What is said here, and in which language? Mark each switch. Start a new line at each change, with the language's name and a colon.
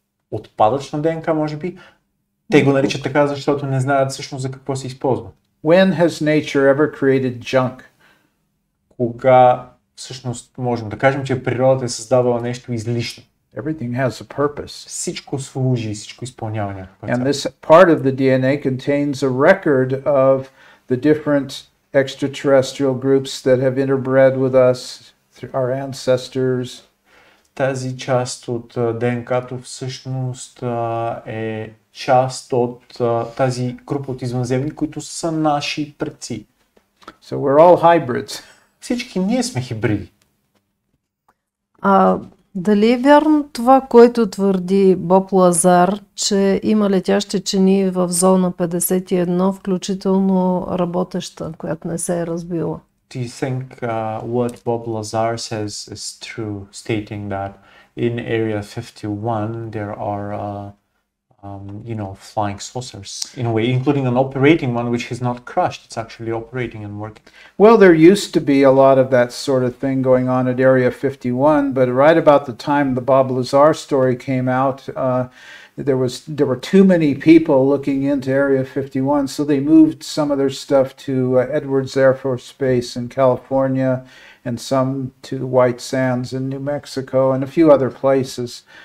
Bulgarian: Отпадъчна ДНК, може би. Те го наричат така, защото не знаят всъщност за какво се използва.
English: When has nature ever created junk?
Bulgarian: Кога всъщност можем да кажем, че природата е създавала нещо излишно.
English: Everything has a purpose.
Bulgarian: Всичко служи, всичко изпълнява някаква
English: And
Bulgarian: цел.
English: this part of the DNA contains a record of the different extraterrestrial groups that have interbred with us, our ancestors.
Bulgarian: Тази част от ДНК-то всъщност е част от тази група от извънземни, които са наши предци.
English: So we're all hybrids.
Bulgarian: Всички ние сме хибриди. Дали е вярно това, което твърди Боб Лазар, че има летящи чини в зона 51, включително работеща, която не се е разбила?
English: Do you think what Bob Lazar says is true, stating that in Area 51 there are flying saucers in a way, including an operating one which is not crushed, it's actually operating and working? Well, there used to be a lot of that sort of thing going on at Area 51, but right about the time the Bob Lazar story came out, there were too many people looking into Area 51, so they moved some of their stuff to Edwards Air Force Base in California and some to White Sands in New Mexico and a few other places.